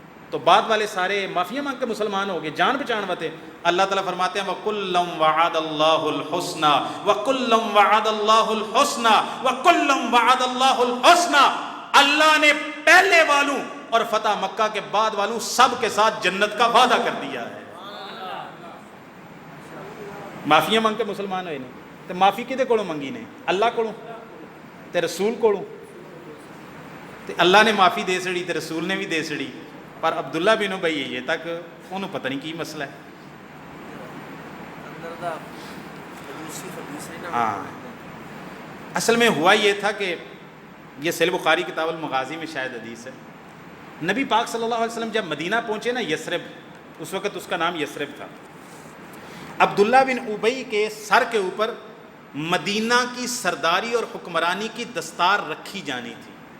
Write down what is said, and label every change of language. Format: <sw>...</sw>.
<ur>تو بعد والے سارے معافیاں مانگ کے مسلمان ہو گئے، جان بچان ہوتے. اللہ تعالیٰ فرماتے ہیں</ur> <ar>وَكُلًّا وَعَدَ اللَّهُ الْحُسْنَى</ar> <ur>وَكُلًّا وَعَدَ اللَّهُ الْحُسْنَى وَكُلًّا وَعَدَ اللَّهُ الْحُسْنَى. اللہ نے پہلے والوں اور فتح مکہ کے بعد والوں سب کے ساتھ جنت کا وعدہ کر دیا ہے.</ur> <pa>معافیاں مانگ کے مسلمان ہوئے نہیں تو معافی کدے کولوں منگی نے؟ اللہ کولوں تے رسول کولوں. تے اللہ نے معافی دے سڑی تے رسول نے بھی دے سڑی، پر عبداللہ بن ابی یہ تک انہوں پتہ نہیں کی مسئلہ ہے.</pa> <ur>ہاں اصل میں ہوا یہ تھا کہ یہ صحیح بخاری کتاب المغازی میں شاید حدیث ہے، نبی پاک صلی اللہ علیہ وسلم جب مدینہ پہنچے نا، یثرب، اس وقت اس کا نام یثرب تھا. عبداللہ بن ابی کے سر کے اوپر مدینہ کی سرداری اور حکمرانی کی دستار رکھی جانی تھی.</ur>